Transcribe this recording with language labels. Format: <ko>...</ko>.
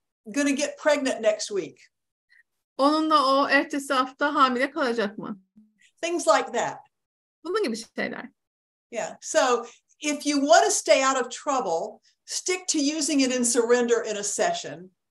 <en>going to get pregnant next week?</en> <tr>Onunla o ertesi hafta hamile kalacak mı?</tr> <en>Things like that.</en> <tr>Bunun gibi şeyler.</tr> <en>Yeah. So if you want to stay out of trouble, stick to using it in surrender in a session.</en>